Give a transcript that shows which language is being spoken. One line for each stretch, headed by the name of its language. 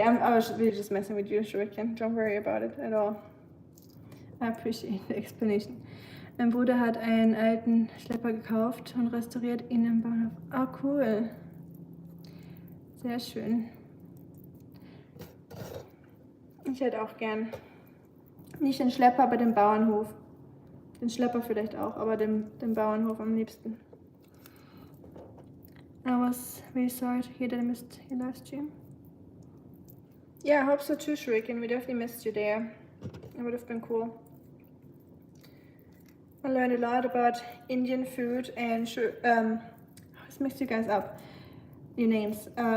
English: I was really just messing with you, Shuriken. Don't worry about it at all. I appreciate the explanation.
German: Mein Bruder hat einen alten Schlepper gekauft und restauriert ihn im Bahnhof. Ah, cool. Sehr schön. Ich hätte auch gern nicht den Schlepper, aber den Bauernhof. Den Schlepper vielleicht auch, aber den Bauernhof am liebsten.
English: I was really sorry to hear that I missed your live stream. Yeah, I hope so too, Shuriken. We definitely missed you there. It would have been cool. I learned a lot about Indian food and this mixed you guys up. Your names.